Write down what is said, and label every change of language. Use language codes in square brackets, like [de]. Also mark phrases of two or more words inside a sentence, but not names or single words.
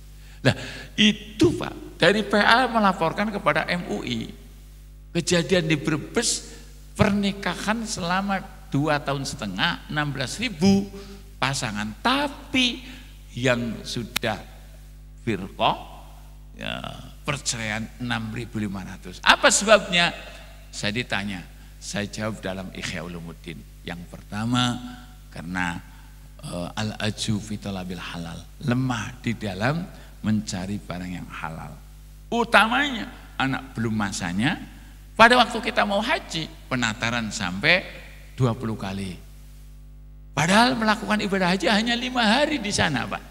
[id] Nah itu Pak, dari PA melaporkan kepada MUI, kejadian di Brebes, pernikahan selama 2,5 tahun, 16.000 pasangan, tapi yang sudah firqah ya, perceraian 6.500. Apa sebabnya? Saya ditanya, saya jawab dalam Ihya Ulumuddin. Yang pertama karena [ar] العجز في طلب الحلال, [id] lemah di dalam mencari barang yang halal. Utamanya anak belum masanya. Pada waktu kita mau haji, penataran sampai 20 kali. Padahal melakukan ibadah haji hanya 5 hari di sana Pak.